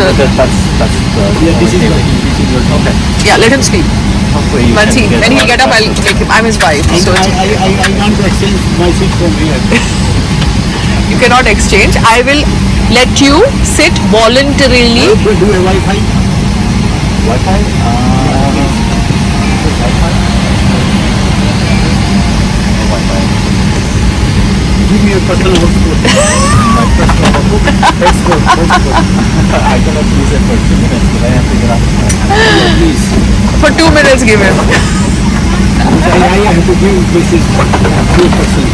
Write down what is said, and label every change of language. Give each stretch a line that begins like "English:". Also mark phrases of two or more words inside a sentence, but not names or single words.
English: That's Yeah, this is only working. thing. This is working. Okay. Yeah, let him sleep. Hopefully you But can get when a he'll lot get of up, I'll practice. make him. I'm his wife, so I want to exchange my seat from here. you cannot exchange. I will let you sit voluntarily. Do a Wi-Fi. Wi-Fi? Wi-Fi. Give me a personal hotspot. My personal Hotspot. I cannot use it for 2 minutes, but I have to get off the phone. Please. For 2 minutes, give him. I have to give this is 2%.